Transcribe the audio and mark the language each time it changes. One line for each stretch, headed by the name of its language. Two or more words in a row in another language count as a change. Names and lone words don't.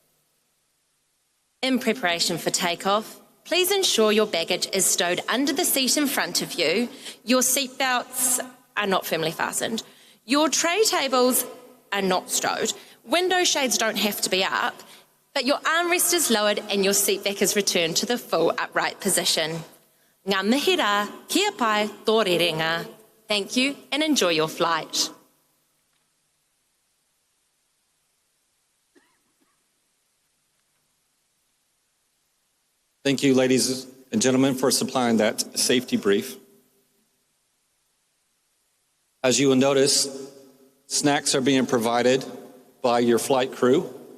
English: In preparation for takeoff, please ensure your baggage is stowed under the seat in front of you. Your seatbelts are not firmly fastened. Your tray tables are not stowed. Window shades don't have to be up, but your armrest is lowered and your seat back is returned to the full upright position.
Māori: Ngā mihi rā, kia pai, tō rerenga.
English: Thank you and enjoy your flight. Thank you, ladies and gentlemen, for supplying that safety brief. As you will notice, snacks are being provided by your flight crew.